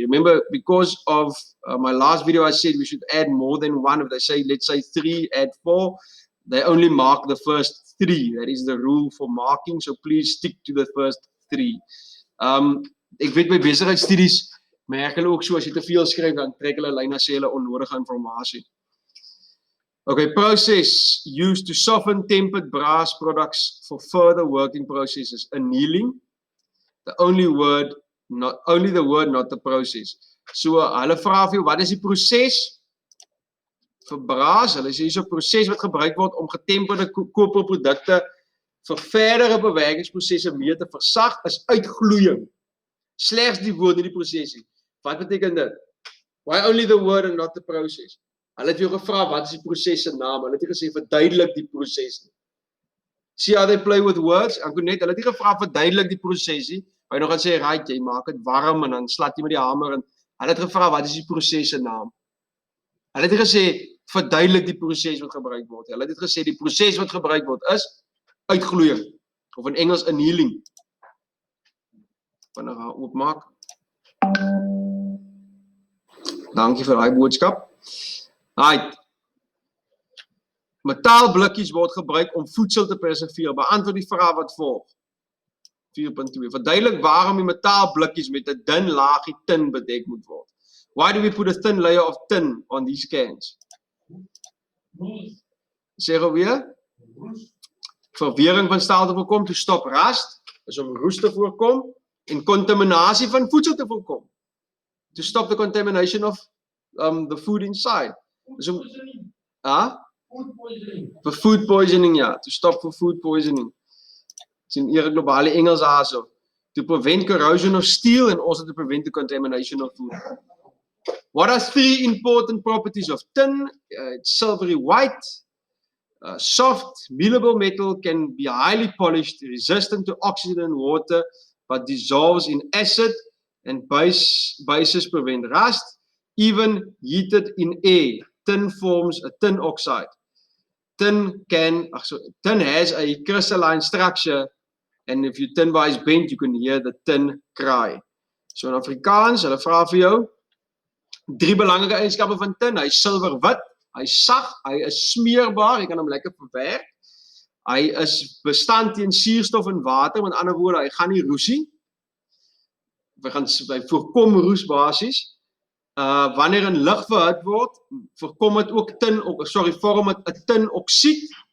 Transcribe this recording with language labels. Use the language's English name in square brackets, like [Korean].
[English] Remember, because of my last video I said we should add more than 1. If they say, let's say 3, add 4, they only mark the first 3. That is the rule for marking, so please stick to the first 3. [Afrikaans] Ek weet by besigheidstudies merk hulle ook so, as jy te veel skryf, dan trek hulle lyn as sê hulle onnodige informasie. [English] Okay, process used to soften tempered brass products for further working processes. Annealing, only the word, not the process. [Afrikaans] So, hulle vra vir jou, wat is die proses vir braas? Hulle sê, hier's 'n proses wat gebruik word om getemperde koperprodukte vir verdere bewerkingsprosesse mee te versag, is uitgloeiing. Slegs die woord in die prosesie. Wat beteken dit? [English] Why only the word and not the process? [Afrikaans] Hulle het jou gevra, wat is die proses se naam? Hulle het nie gesê, verduidelik die proses nie. [English] See how they play with words? [Afrikaans] Ek kon net, hulle het nie gevra, verduidelik die proses nie. Maar jy nog gaan sê, right, jy maak dit warm en dan slat jy met die hamer. En hulle het gevra, wat is die proses se naam? Hulle het nie gesê, verduidelik die proses wat gebruik word. Hulle het gesê, die proses wat gebruik word is uitgloeiing. Of in Engels, annealing. Wanneer gaan oopmaak? Dankie vir daai boodskap. Right. Metaalblikkies word gebruik om voedsel te preserveer. Beantwoord die vraag wat volg. 4.2. Verduidelik waarom die metaalblikkies met 'n dun laagie tin bedek moet word. [English] Why do we put a thin layer of tin on these cans? [Afrikaans] Sê gou weer. Verwering van staal te voorkom, [English] to stop rust, [Afrikaans] is om roes te voorkom, en contaminasie van voedsel te voorkom. [English] To stop the contamination of the food inside. So, Food poisoning. For food poisoning, ja. To stop for food poisoning. It's [Afrikaans] in hier globale Engels [English] also. To prevent corrosion of steel and also to prevent the contamination of food. What are 3 important properties of tin? It's silvery white, soft, malleable metal, can be highly polished, resistant to oxygen and water, but dissolves in acid, and bases prevent rust, even heated in air. Tin forms a tin oxide. Tin has a crystalline structure, and if your tin bar is bent, you can hear the tin cry. So in Afrikaans, [Afrikaans] hulle vra vir jou 3 belangrike eienskappe van tin. Hy is silverwit, hy is sag, hy is smeerbaar, jy kan hom lekker verwerk. Hy is bestand teen suurstof en water, met ander woorde, hy gaan nie roesie. Hy voorkom roes basies. Wanneer in lig verhit word, voorkom dit ook vorm dit 'n tinoksied.